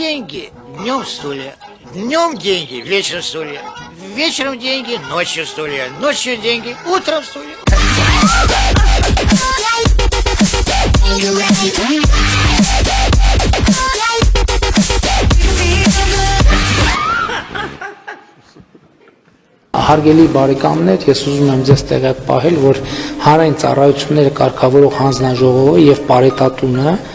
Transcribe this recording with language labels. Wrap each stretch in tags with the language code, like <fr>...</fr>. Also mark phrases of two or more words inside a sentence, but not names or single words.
<ru>Утром деньги, днем стулья. Днем деньги, вечером стулья. Вечером деньги, ночью стулья. Ночью деньги, утром стулья.</ru> <hy>Հարգելի բարեկամներ, ես ուզում եմ ձեզ տեղյակ պահել, որ հանրային ծառայությունները կարգավորող հանձնաժողովը եւ Պարետատունը</hy>